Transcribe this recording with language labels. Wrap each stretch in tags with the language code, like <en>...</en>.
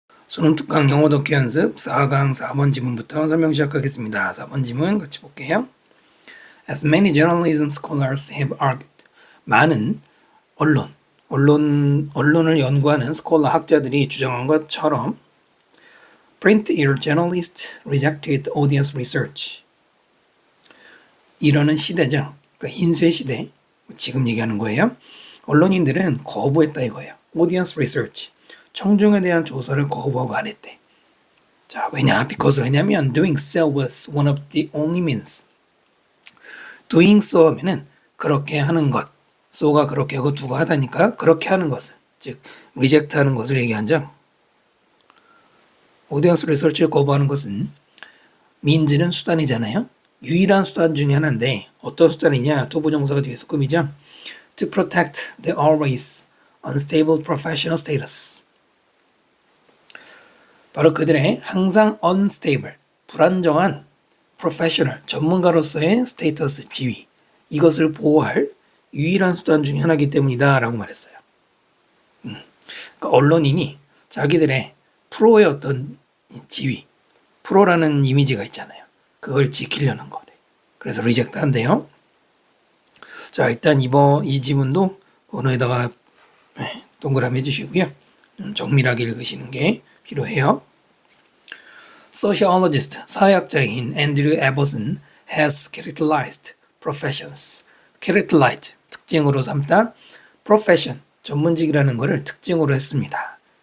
<ko>수능 특강 영어 독해 연습 4강 4번 지문부터 설명 시작하겠습니다. 4번 지문 같이 볼게요.</ko> <en>As many journalism scholars have argued.</en> <ko>많은 언론을 연구하는 스콜러 학자들이 주장한 것처럼</ko> <en>print ear journalists rejected audience research.</en> <ko>이러는 시대죠. 그러니까 흰쇠 시대, 지금 얘기하는 거예요. 언론인들은 거부했다 이거예요.</ko> <en>audience research.</en> <ko>청중에 대한 조사를 거부하고 안 했대. 자, 왜냐면</ko> <en>doing so was one of the only means. doing so</en> <ko>하면은 그렇게 하는 것. so가 그렇게 하고 do가 하다니까 그렇게 하는 것은, 즉 reject 하는 것을 얘기한죠.</ko> <en>audience research</en> <ko>를 거부하는 것은 means는 수단이잖아요. 유일한 수단 중에 하나인데 어떤 수단이냐? 투부정사가 뒤에서 꾸미죠.</ko> <en>to protect the always unstable professional status.</en> <ko>바로 그들의 항상 unstable, 불안정한 professional, 전문가로서의 스테이터스, 지위, 이것을 보호할 유일한 수단 중에 하나이기 때문이다 라고 말했어요. 그러니까 언론인이 자기들의 프로의 어떤 지위, 프로라는 이미지가 있잖아요. 그걸 지키려는 거래. 그래서 리젝트 한대요. 자, 일단 이 지문도 번호에다가 동그라미 해주시고요. 정밀하게 읽으시는 게 필요해요.</ko> <en>Sociologist,</en> <ko>사회학자인</ko> <en>앤드류 에버슨 has characterized professions.</en> <ko>characterize, 특징으로 삼다. profession, 전문직이라는 것을 특징으로 했습니다.</ko>